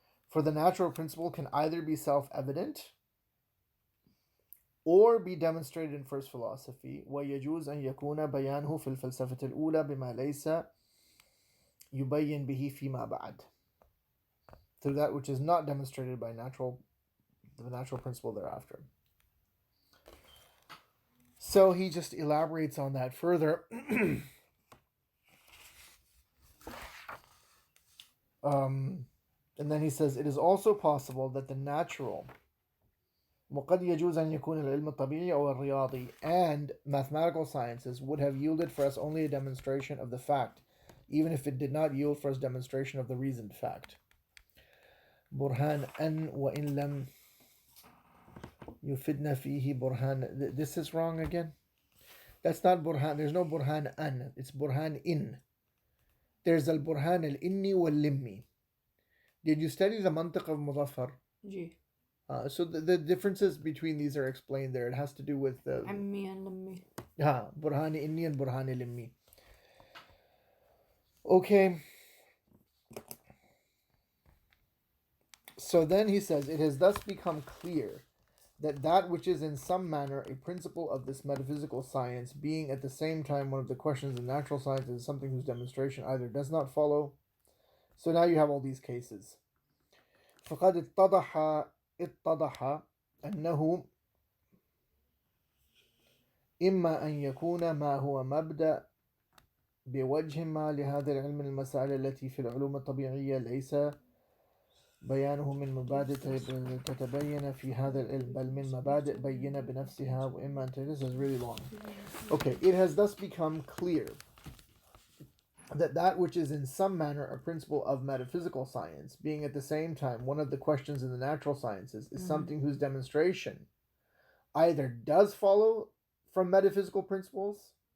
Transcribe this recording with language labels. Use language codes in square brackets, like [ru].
[en] For the natural principle can either be self-evident or be demonstrated in first philosophy. [ar] ويجوز أن يكون بيانه في الفلسفة الأولى بما ليس يبين به فيما بعد, [en] through that which is not demonstrated by the natural principle thereafter. So he just elaborates on that further. And then he says, it is also possible that the natural [ar] وقد يجوز أن يكون العلم الطبيعي أو الرياضي [en] and mathematical sciences would have yielded for us only a demonstration of the fact, even if it did not yield for us demonstration of the reasoned fact. [ar] برهان أن وإن لم يفدنا فيه برهان. [en] This is wrong again. That's not burhan. There's no burhan an. It's burhan in. There's al burhan al inni wal limmi. Did you study the mantiq of Muzaffar? Ji. So the differences between these are explained there. It has to do with the Ammi and limmi. burhan inni and burhan limmi. Okay. So then he says, it has thus become clear that which is in some manner a principle of this metaphysical science, being at the same time one of the questions in natural science, is something whose demonstration either does not follow. So now you have all these cases. [ar] فقد اتضح أنه إما أن يكون ما هو مبدأ بوجه ما لهذا العلم المسائل التي في العلوم الطبيعية ليس بيانه من مبادئ تتبين في هذا العلم بل من مبادئ بينة بنفسها وإما أن. [en] This is really long. Okay, it has thus become clear that which is in some manner a principle of metaphysical science, being at the same time one of the questions in the natural sciences, is something whose demonstration either does follow from metaphysical principles,